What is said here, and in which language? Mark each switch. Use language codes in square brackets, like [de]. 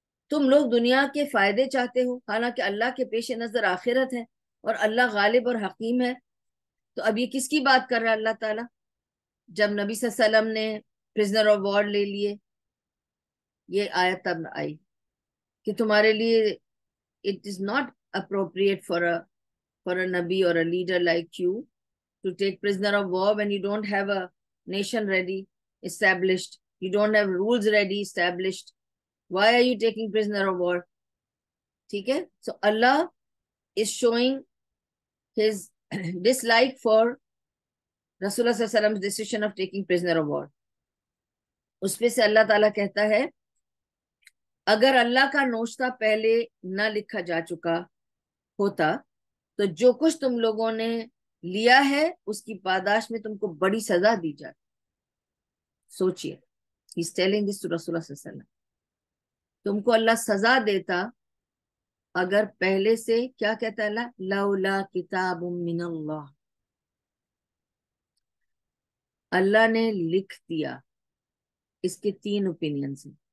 [ur] تم لوگ دنیا کے فائدے چاہتے ہو، حالانکہ اللہ کے پیش نظر آخرت ہے اور اللہ غالب اور حکیم ہے۔ تو اب یہ کس کی بات کر رہا ہے اللہ تعالیٰ؟ جب نبی صلی اللہ علیہ وسلم نے پرزنر آف وار لے لیے، یہ آیت تب آئی کہ تمہارے لیے [en] it is not appropriate for a nabi or a leader like you to take prisoner of war when you don't have a nation ready established, you don't have rules ready established. Why are you taking prisoner of war? [ur] ٹھیک ہے؟ [en] so Allah is showing his dislike for Rasulullah sallallahu alaihi wasallam's decision of taking prisoner of war۔ [ur] اس پہ سے اللہ تعالیٰ کہتا ہے اگر اللہ کا نوشتہ پہلے نہ لکھا جا چکا ہوتا تو جو کچھ تم لوگوں نے لیا ہے اس کی پاداش میں تم کو بڑی سزا دی جاتی۔ سوچئے، [en] he's telling this to Rasulullah [ur] صلی اللہ علیہ وسلم، تم کو اللہ سزا دیتا اگر پہلے سے، کیا کہتا ہے اللہ؟ [ar] لولا کتاب من اللہ، [ur] اللہ نے لکھ دیا۔ اس کے 3 اوپینینز ہیں۔